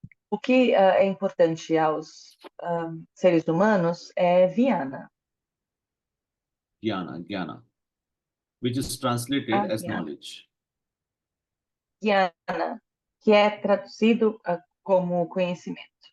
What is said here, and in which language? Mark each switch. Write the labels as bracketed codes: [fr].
[pt] O que é importante aos seres humanos é Viana. [en] Jnana, which is translated as Jnana. knowledge. [pt] Viana, que é traduzido como conhecimento.